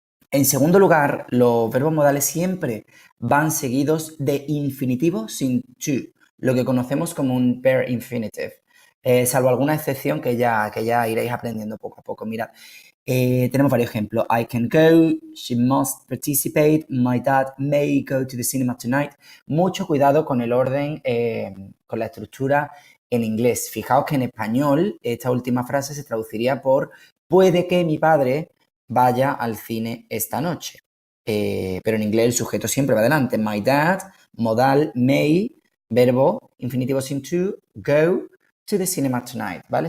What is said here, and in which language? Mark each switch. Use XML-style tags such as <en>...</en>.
<es>En segundo lugar, los verbos modales siempre van seguidos de infinitivo sin to, lo que conocemos como un pair infinitive, salvo alguna excepción que ya iréis aprendiendo poco a poco. Mirad, tenemos varios ejemplos.</es> <en>I can go, she must participate, my dad may go to the cinema tonight.</en> <es>Mucho cuidado con el orden, con la estructura en inglés. Fijaos que en español esta última frase se traduciría por puede que mi padre vaya al cine esta noche. Pero en inglés el sujeto siempre va adelante.</es> <en>My dad,</en> <es>modal, may, verbo, infinitivo sin to,</es> <en>go to the cinema tonight,</en> <es>¿vale?</es>